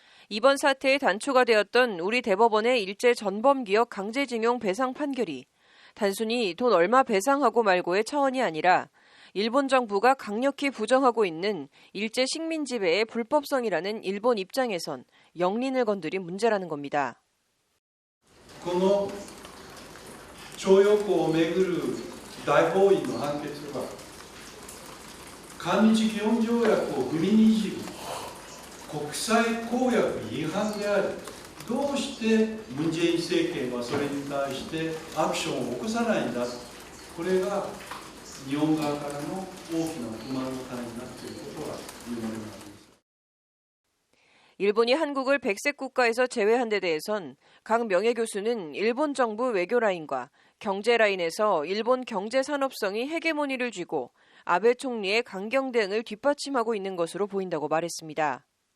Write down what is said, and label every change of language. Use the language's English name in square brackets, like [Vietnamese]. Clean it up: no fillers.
[Korean] 이번 사태의 단초가 되었던 우리 대법원의 일제 전범기업 강제징용 배상 판결이 단순히 돈 얼마 배상하고 말고의 차원이 아니라 일본 정부가 강력히 부정하고 있는 일제 식민 지배의 불법성이라는 일본 입장에선 영린을 건드린 문제라는 겁니다. [Japanese] 徴用工をめぐる大法院の判決は韓日基本条約を踏みにじる国際公約違反であり、どうしてムン・ジェイン政権はそれに対してアクションを起こさないんだ、これが日本側からの大きな不満の種になっていることは言うまでもあります。 [Korean] 일본이 한국을 백색 국가에서 제외한 데 대해선 강 명예교수는 일본 정부 외교 라인과 경제 라인에서 일본 경제 산업성이 헤게모니를 쥐고 아베 총리의 강경 대응을 뒷받침하고 있는 것으로 보인다고 말했습니다.